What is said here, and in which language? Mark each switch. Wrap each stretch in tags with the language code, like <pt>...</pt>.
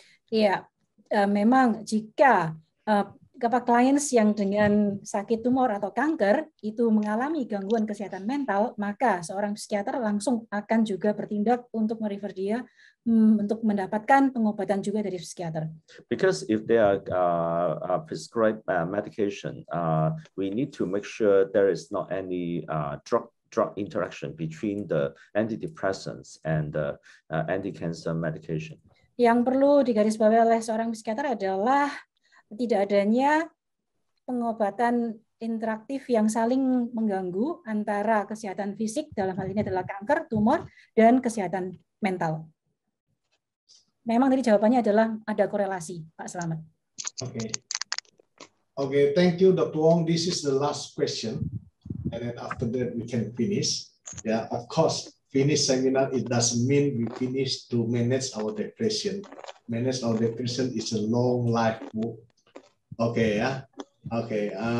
<id>Iya, memang jika kliens yang dengan sakit tumor atau kanker itu mengalami gangguan kesehatan mental, maka seorang psikiater langsung akan juga bertindak untuk merefer dia untuk mendapatkan pengobatan juga dari psikiater.</id> <en>Because if they are prescribed medication, we need to make sure there is not any drug interaction between the antidepressants and the anti-cancer medication.</en> <id>Yang perlu digarisbawahi oleh seorang psikiater adalah tidak adanya pengobatan interaktif yang saling mengganggu antara kesehatan fisik, dalam hal ini adalah kanker, tumor, dan kesehatan mental. Memang tadi jawabannya adalah ada korelasi, Pak Selamat.</id> <en>Okay, thank you, Dr. Wong. This is the last question, and then after that we can finish. Yeah, of course, finish seminar, it doesn't mean we finish to manage our depression. Manage our depression is a long life work. Okay, yeah. Okay.</en>